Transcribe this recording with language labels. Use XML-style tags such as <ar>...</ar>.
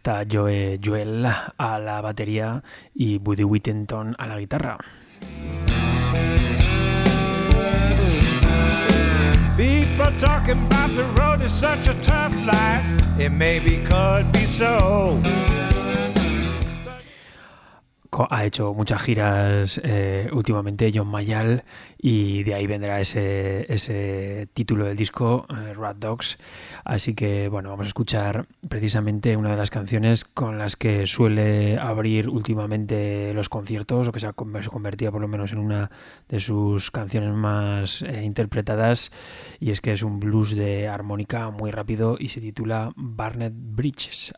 <es>Joel a la batería y Buddy Whittington a la guitarra.</es> <en>People talking about the road is such a tough life. It maybe could be so.</en> <es>Ha hecho muchas giras últimamente John Mayall, y de ahí vendrá ese título del disco, Rat Dogs. Así que bueno, vamos a escuchar precisamente una de las canciones con las que suele abrir últimamente los conciertos, o que se convertía por lo menos en una de sus canciones más interpretadas, y es que es un blues de armónica muy rápido y se titula Burned Bridges.</es>